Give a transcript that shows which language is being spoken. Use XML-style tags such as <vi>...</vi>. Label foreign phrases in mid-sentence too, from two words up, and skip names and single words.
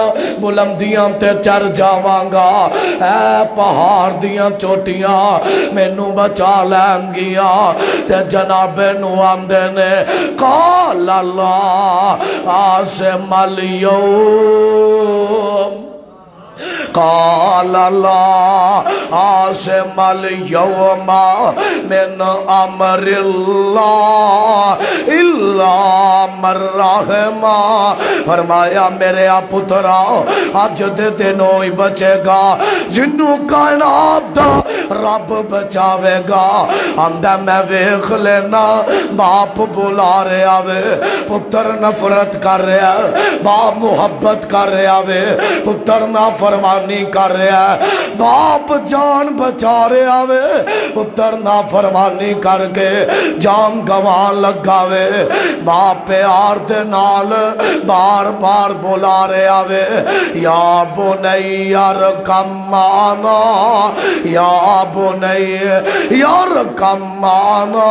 <pa>بلندیاں تے چڑھ جاواں گا اے پہاڑ دیاں چوٹیاں مینوں بچا لین گیا تے جناب نو آندے نے</pa> <ar>قال اللہ عاصم اليوم قال لا عاصم اليوم من امر اللہ الا من رحم.</ar> <pa>فرمایا میرے پترا اج دے دن ہوئی بچے گا جنوں کائنات دا رب بچاوے گا. آندا میں ویکھ لینا باپ بلا رہا وے پتر نفرت کر رہا باپ محبت کر رہا وے پتر نافرمانی کر رہا ہے باپ جان بچا رہا وے پتر نافرمانی کر کے جان گوان لگا وے باپ پیار دے نال بار بار بلا رہا وے</pa> <ar>یا بنی ارکم معنا یا بنی ارکم معنا.</ar>